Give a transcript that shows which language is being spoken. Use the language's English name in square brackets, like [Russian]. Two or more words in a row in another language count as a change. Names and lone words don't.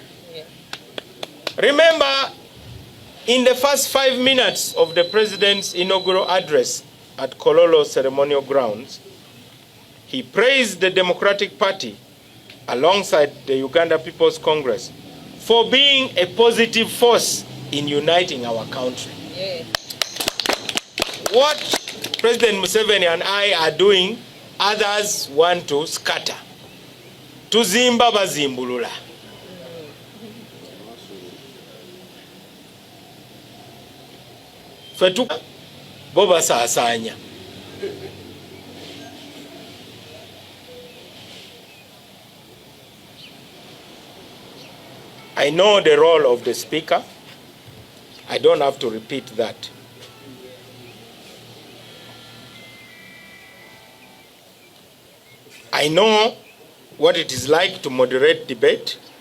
[English] Remember, in the first 5 minutes of the President's inaugural address at Kololo Ceremonial Grounds, he praised the Democratic Party alongside the Uganda People's Congress for being a positive force in uniting our country. Yeah. What President Museveni and I are doing, others want to scatter. [Ganda] Tuzimba bazimbulula. Fetuka boba saasanya. [English] I know the role of the speaker. I don't have to repeat that. I know what it is like to moderate debate.